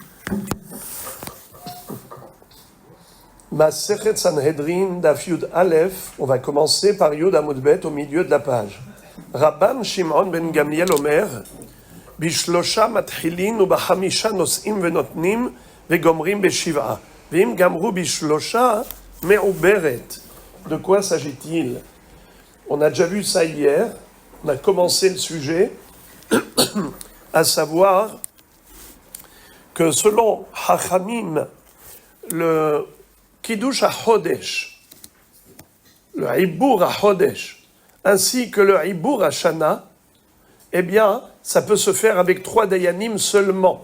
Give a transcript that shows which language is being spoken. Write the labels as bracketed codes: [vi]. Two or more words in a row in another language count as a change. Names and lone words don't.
[he] מסכת סנהדרין, דף יוד אלף, [fr] on va commencer par [he] יוד עמוד בית [fr] au milieu de la page. [he] רבן שמעון בן גמליאל אומר, בשלשה מתחילין ובחמשה נושאים ונותנים וגומרים בשבעה. ואם גמרו בשלשה מעוברת. [fr] De quoi s'agit-il? On a déjà vu ça hier, on a commencé le sujet, à savoir que selon Hachamim, le [he] קידוש החודש, [fr] le [he] עיבור החודש, [fr] ainsi que le [he] עיבור השנה, [fr] eh bien, ça peut se faire avec 3 dayanim seulement.